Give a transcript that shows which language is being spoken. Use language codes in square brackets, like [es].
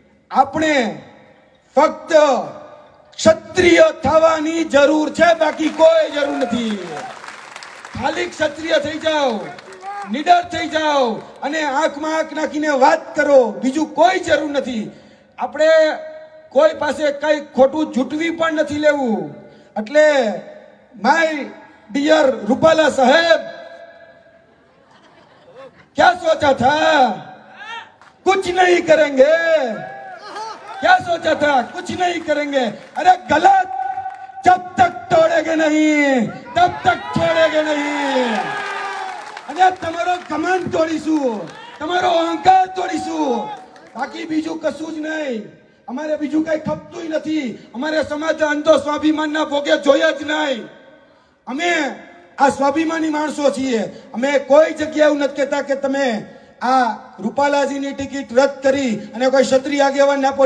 [gu] આપણે ફક્ત ક્ષત્રિય થવાની જરૂર છે, બાકી કોઈ જરૂર નથી. ખાલી ક્ષત્રિય થઈ જાઓ, નિડર થઈ જાઓ અને આંખમાં આંખ નાખીને વાત કરો, બીજું કોઈ જરૂર નથી. આપણે કોઈ પાસે કઈ ખોટું જૂટવી પણ નથી લેવું. એટલે માય ડિયર રૂપાલા સાહેબ, [hi] क्या सोचा था कुछ नहीं करेंगे, क्या सोचा था कुछ नहीं करेंगे. अरे गलत, जब तक तोड़ेंगे नहीं तब तक छोड़ेंगे नहीं. [gu] અને તમારો કમાન્ડ તોડીશું, તમારો અહંકાર તોડીશું, બાકી બીજું કશું જ નહીં. અમારે બીજું કઈ ખપતું નથી. અમારે સમાજ અંધો સ્વાભિમાનના ભોગે જોયા જ નહીં. અમે આ સ્વાભિમાની માણસો છીએ. અમે કોઈ જગ્યાએ એવું નથી કહેતા કે તમે આ રૂપાલાજીની ટિકિટ રદ કરી અને કોઈ ક્ષત્રિય આગેવાનને આપો.